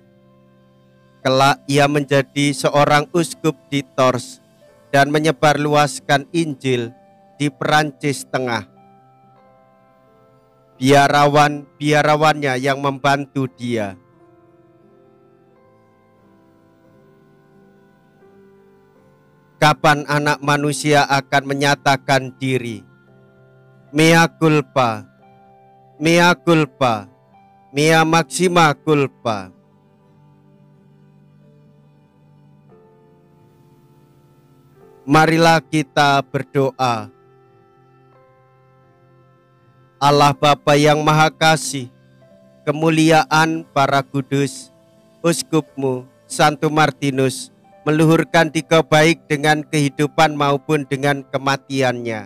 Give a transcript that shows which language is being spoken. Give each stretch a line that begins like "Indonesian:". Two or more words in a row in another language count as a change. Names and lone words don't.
Indonesian: Kelak ia menjadi seorang uskup di Tours dan menyebarluaskan Injil di Prancis Tengah. Biarawannya yang membantu dia. Kapan anak manusia akan menyatakan diri?
Latin: Mea culpa, mea culpa, mea maxima culpa.
Indonesian: Marilah kita berdoa. Allah Bapa yang Maha Kasih, kemuliaan para kudus, uskupmu Santo Martinus meluhurkan dikau baik dengan kehidupan maupun dengan kematiannya.